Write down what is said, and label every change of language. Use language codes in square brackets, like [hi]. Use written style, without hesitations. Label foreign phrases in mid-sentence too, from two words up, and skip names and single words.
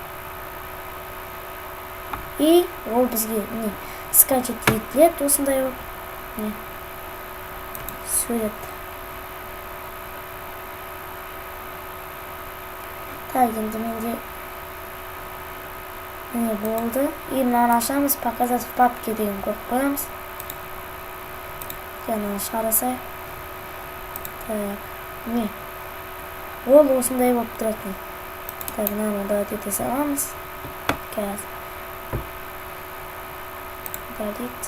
[kk] И ол бізге скачать етіледі осындай болып. Сурет. Так, енді менде болды. И мынаны ашамыз, [ru] показать в папке [kk] деген көріп қоямыз. Мынаны шығарасай. Так, ол осындай болып тұратын. Так, мынаны удалить ете саламыз. Қазір. Удалить.